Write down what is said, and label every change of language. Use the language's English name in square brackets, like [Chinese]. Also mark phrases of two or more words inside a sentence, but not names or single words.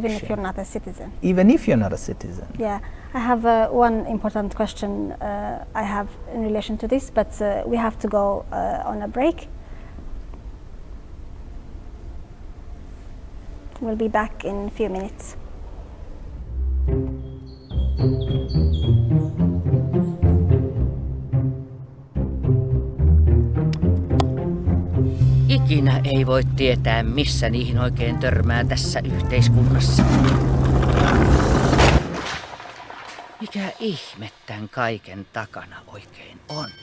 [English] Even if you're not a citizen. Even if you're not a citizen. Yeah, I have one important question I have in relation to this, but we have to go on a break. We'll be back in a few minutes. [Finnish] Ikinä ei voi tietää, missä niihin oikein törmää tässä yhteiskunnassa. Mikä ihme tän kaiken takana oikein on?